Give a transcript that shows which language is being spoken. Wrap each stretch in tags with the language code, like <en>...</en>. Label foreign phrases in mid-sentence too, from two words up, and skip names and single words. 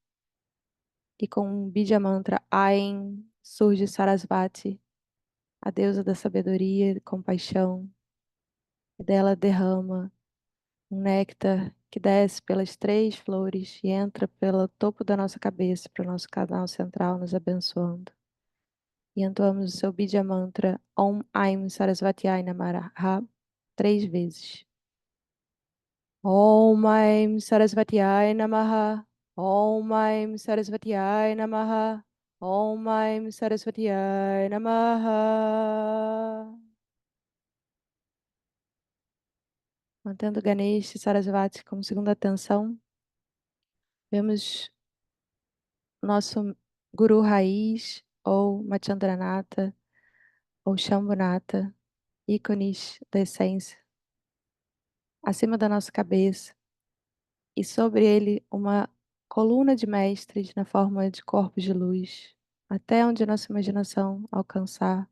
<pt>E com um</pt> <sa>Bija Mantra Ain</sa> <pt>surge Sarasvati, a deusa da sabedoria e compaixão, e dela derrama um néctar que desce pelas 3 flores e entra pelo topo da nossa cabeça para o nosso canal central, nos abençoando. E entoamos o seu</pt> <sa>Bija Mantra Om Aim Sarasvatyai Namaha</sa> <pt>3 vezes.</pt> <sa>Om Aim Sarasvatyai Namaha. Om Aim Sarasvatyai Namaha. Om Aim Sarasvatyai Namaha.</sa> <pt>Mantendo Ganesh e Sarasvati como segunda atenção, vemos nosso Guru Raiz, ou Machandranatha, ou Shambhunatha, ícones da essência, acima da nossa cabeça, e sobre ele uma coluna de mestres na forma de corpos de luz, até onde a nossa imaginação alcançar.</pt>